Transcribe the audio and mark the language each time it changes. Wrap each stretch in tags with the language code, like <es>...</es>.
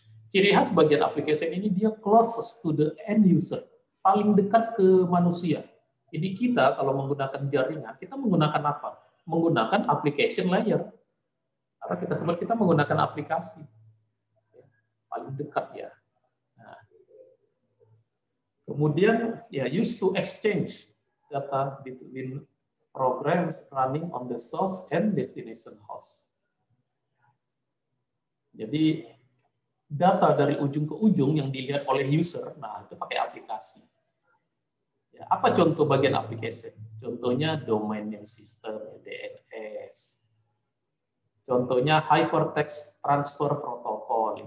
<id>Ciri khas bagian application ini dia</id> <en>closest to the end user,</en> <id>paling dekat ke manusia. Jadi kita kalau menggunakan jaringan, kita menggunakan apa? Menggunakan application layer. Karena kita sebut kita menggunakan aplikasi. Paling dekat ya. Nah, kemudian ya</id> <en>used to exchange data between programs running on the source and destination host.</en> <id>Jadi data dari ujung ke ujung yang dilihat oleh user, nah itu pakai aplikasi. Ya, apa contoh bagian application? Contohnya domain name system, DNS. Contohnya Hypertext Transfer Protocol.</id>